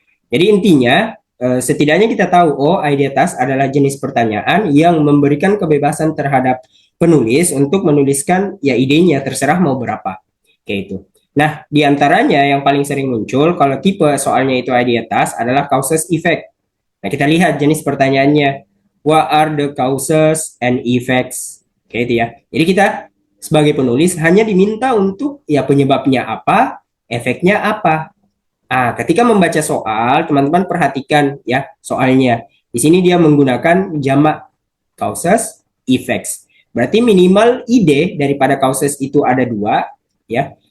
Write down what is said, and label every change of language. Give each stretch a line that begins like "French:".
Indonesian: Jadi intinya, setidaknya kita tahu, oh idea task adalah jenis pertanyaan yang memberikan kebebasan terhadap penulis untuk menuliskan ya idenya, terserah mau berapa, kayak itu. Nah, diantaranya yang paling sering muncul kalau tipe soalnya itu idea task adalah causes effect. Nah, kita lihat jenis pertanyaannya.
English: What are the causes and effects?
Indonesian: Kayak itu ya. Jadi kita sebagai penulis hanya diminta untuk ya penyebabnya apa, efeknya apa. Ketika membaca soal, teman-teman perhatikan ya soalnya. Di sini dia menggunakan jamak causes, effects. Berarti minimal ide daripada causes itu ada dua, ya.